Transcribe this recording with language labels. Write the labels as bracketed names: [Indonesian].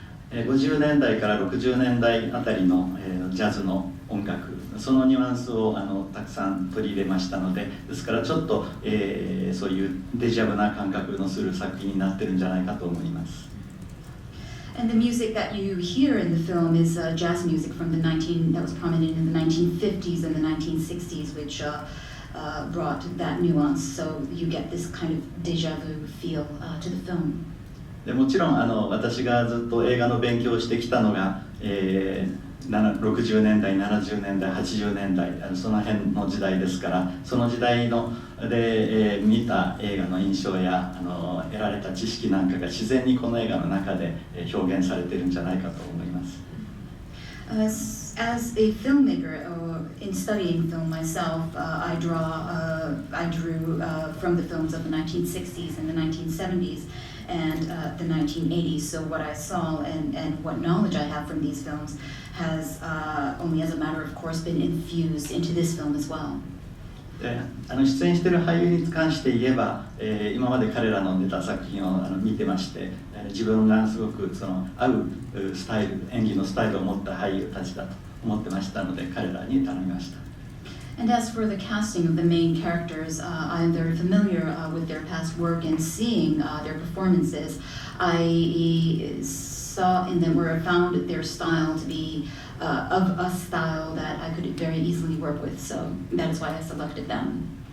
[Japanese] 50年代から60年代あたりのジャズの音楽、そのニュアンスをたくさん取り入れましたので、ですからちょっと、そういうデジャブな感覚のする作品になってるんじゃないかと思います。 [English] And the music that you hear in the film is jazz music from that was prominent in the 1950s and the 1960s, which brought that nuance. So you get this kind of deja vu feel to the film. [Japanese] でもちろん私がずっと映画の勉強をしてきたのが、60年代、70年代、80年代、その辺の時代ですから、その時代で、見た映画の印象や得られた知識なんかが自然にこの映画の中で表現されているんじゃないかと思います。 [English] As a filmmaker, in studying film myself, I drew from the films of the 1960s and the 1970s and the 1980s. So what I saw and what knowledge I have from these films has only as a matter of course been infused into this film as well. [Japanese] で出演している俳優に関して言えば、今まで彼らの出た作品を見てまして、自分がすごく合うスタイル、演技のスタイルを持った俳優たちだと思ってましたので、彼らに頼みました。 [English] And as for the casting of the main characters, I am very familiar with their past work and seeing their performances. I saw in them where I found their style to be of a style that I could very easily work with, so that is why I selected them.